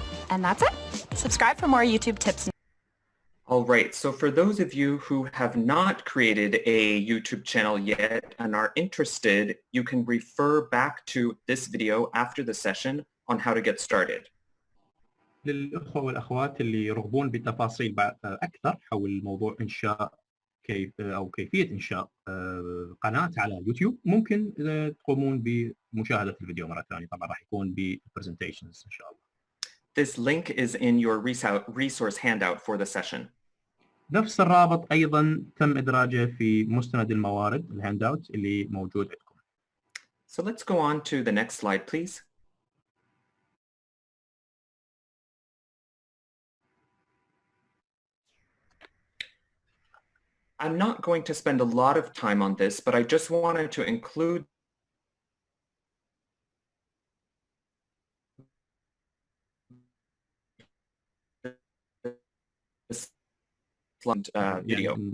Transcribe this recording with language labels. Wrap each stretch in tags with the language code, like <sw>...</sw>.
<en>And that's it. Subscribe for more YouTube tips. All right, so for those of you who have not created a YouTube channel yet and are interested, you can refer back to this video after the session on how to get started.</en> <ar>للأخوة والأخوات اللي يرغبون بتفاصيل أكثر حول موضوع إنشاء كيفية إنشاء قناة على يوتيوب، ممكن تقومون بمشاهدة الفيديو مرة ثانية. طبعا راح يكون presentations إن شاء الله.</ar> <en>This link is in your resource handout for the session.</en> <ar>نفس الرابط أيضا تم إدراجه في مستند الموارد الهاند اوت اللي موجود عندكم.</ar> <en>So let's go on to the next slide, please. I'm not going to spend a lot of time on this, but I just wanted to include this video.</en>